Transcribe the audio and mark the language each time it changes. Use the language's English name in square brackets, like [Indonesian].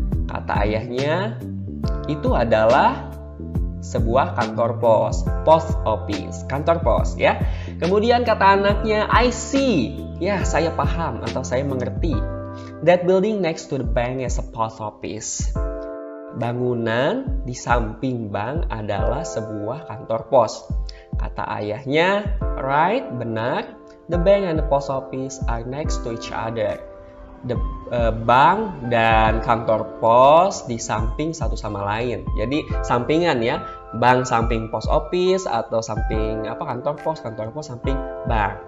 [Indonesian] Kata ayahnya, itu adalah sebuah kantor pos, post office, kantor pos ya. Kemudian kata anaknya, [English] I see. [Indonesian] Ya, saya paham atau saya mengerti. [English] That building next to the bank is a post office. [Indonesian] Bangunan di samping bank adalah sebuah kantor pos. Kata ayahnya, right, benar. [English] The bank and the post office are next to each other. [Indonesian] The bank dan kantor pos di samping satu sama lain. Jadi sampingan ya, bank samping post office atau samping kantor pos samping bank.